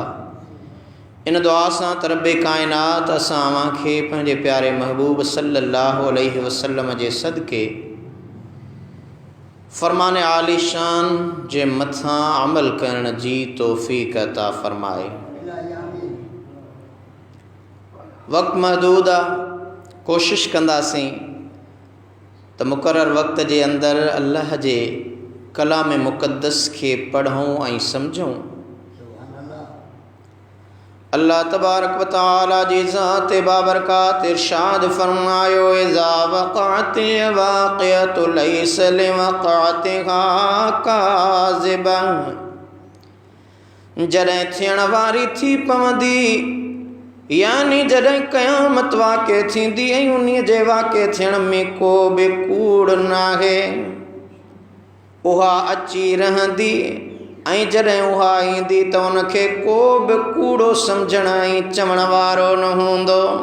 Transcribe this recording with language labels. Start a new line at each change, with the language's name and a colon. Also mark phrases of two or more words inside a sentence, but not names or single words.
Sindhi: इन दुआ सां त रब्बे काइनात असां अव्हांखे पंहिंजे प्यारे महबूब
Arabic: صلى الله عليه وسلم
Sindhi: जे सदके फ़रमान आलिशान जे मथां अमल करण जी तौफ़ीक़ अता फ़रमाए। वक़्त महदूद आहे, कोशिश कंदासीं त मुक़रर वक़्त जे अंदरि अल्लाह जे कलाम मुक़द्दस खे पढ़ूं ऐं सम्झूं।
Arabic: الله تبارك وتعالى
Sindhi: जी ज़ात बाबरकात इरशाद फरमायो
Arabic: إذا وقعت الواقعة ليس لوقعتها كاذبة.
Sindhi: जॾहिं थियण वारी थी पवंदी, यानी जॾहिं क़यामत वाक़िअ थींदी ऐं उन्हीअ जे वाक़िअ थियण में को बि कूड़ नाहे, उहा अची रहंदी ऐं जॾहिं उहा ईंदी त उनखे को बि कूड़ो सम्झण ऐं चवण वारो न हूंदो।